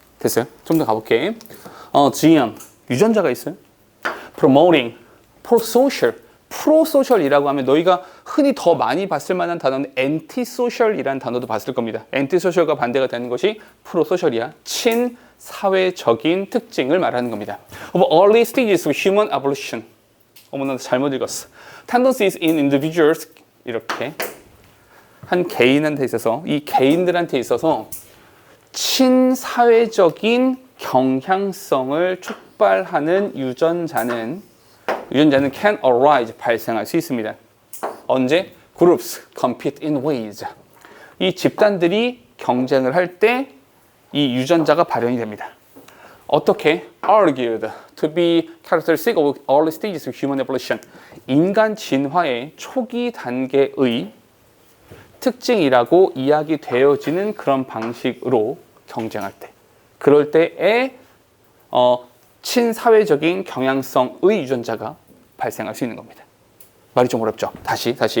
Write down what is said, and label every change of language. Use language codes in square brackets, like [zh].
[ko] 됐어요? 좀 더 가볼게. 지연, 유전자가 있어요. [en] Promoting, pro-social. [ko] 프로소셜이라고 하면 너희가 흔히 더 많이 봤을 만한 단어는 anti-social이라는 단어도 봤을 겁니다. anti-social과 반대가 되는 것이 프로소셜이야. 친사회적인 특징을 말하는 겁니다. [en] Of early stages of human evolution. [ko] 어머나 잘못 읽었어. [en] Tendencies in individuals. [ko] 이렇게 한 개인한테 있어서, 이 개인들한테 있어서 친사회적인 경향성을 촉발하는 유전자는 [en] can arise, [ko] 발생할 수 있습니다. 언제? [en] Groups compete in ways. [ko] 이 집단들이 경쟁을 할 때 이 유전자가 발현이 됩니다. 어떻게? [en] Argued to be characteristic of early stages of human evolution. [ko] 인간 진화의 초기 단계의 특징이라고 이야기되어지는 그런 방식으로 경쟁할 때. 그럴 때에 친사회적인 경향성의 유전자가 발생할 수 있는 겁니다. 말이 좀 어렵죠? 다시.